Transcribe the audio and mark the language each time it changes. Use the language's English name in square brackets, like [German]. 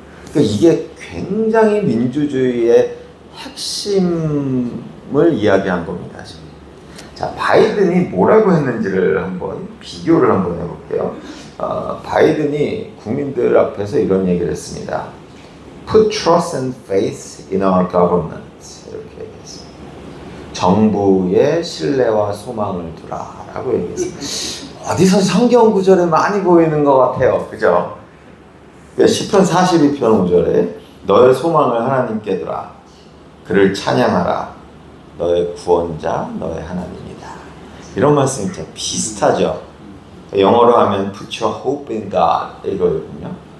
[Korean] 그러니까 이게 굉장히 민주주의의 핵심을 이야기한 겁니다. 지금. 자, 바이든이 뭐라고 했는지를 한번 비교를 한번 해볼게요. 바이든이 국민들 앞에서 이런 얘기를 했습니다. [English] Put trust and faith in our government. [Korean] 이렇게 얘기했습니다. 정부의 신뢰와 소망을 두라라고 얘기했습니다. 어디서 성경 구절에 많이 보이는 것 같아요. 그죠? 10편 42편 5절에 너의 소망을 하나님께 두라. 그를 찬양하라. 너의 구원자, 너의 하나님이다. 이런 말씀이 진짜 비슷하죠. 영어로 하면 [English] put your hope in God [Korean] 이거거든요.